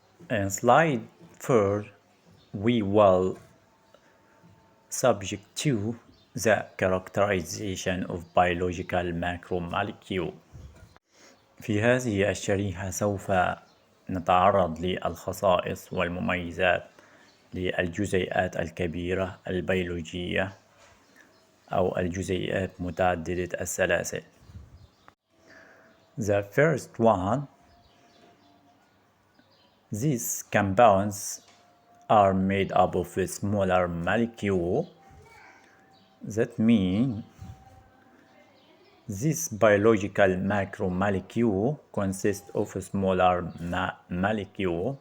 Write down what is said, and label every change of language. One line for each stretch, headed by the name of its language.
English: In slide 4, we will subject to the characterization of biological macromolecule.
Arabic: في هذه الشريحة سوف نتعرض للخصائص والمميزات للجزيئات الكبيرة البيولوجية أو الجزيئات متعددة السلاسل.
English: The first one, these compounds are made up of a smaller molecule. That means this biological macromolecule consists of a smaller molecule.